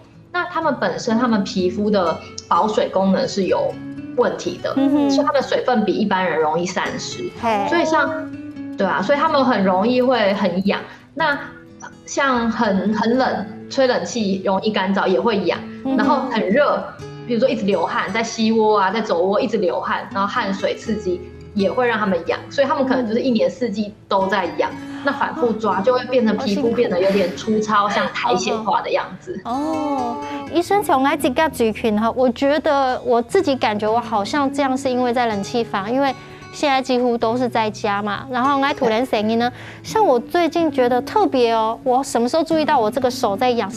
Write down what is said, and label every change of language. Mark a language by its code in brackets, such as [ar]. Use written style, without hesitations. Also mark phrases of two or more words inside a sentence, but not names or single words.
[zh] 那他們本身，他們皮膚的保水功能是有問題的，所以他們水分比一般人容易散失，所以像，對啊，所以他們很容易會很癢。那像很冷，吹冷氣容易乾燥也會癢，然後很熱，比如說一直流汗，在膝窩啊，在肘窩一直流汗，然後汗水刺激也會讓他們癢，所以他們可能就是一年四季都在癢。那反覆抓就會變成皮膚變得有點粗糙，像苔蘚化的樣子。醫生從來自己嘴拳哈，我覺得我自己感覺我好像這樣是因為在冷氣房，因為現在幾乎都是在家嘛，然後我突然聲音呢，像我最近覺得特別哦，我什麼時候注意到我這個手在癢？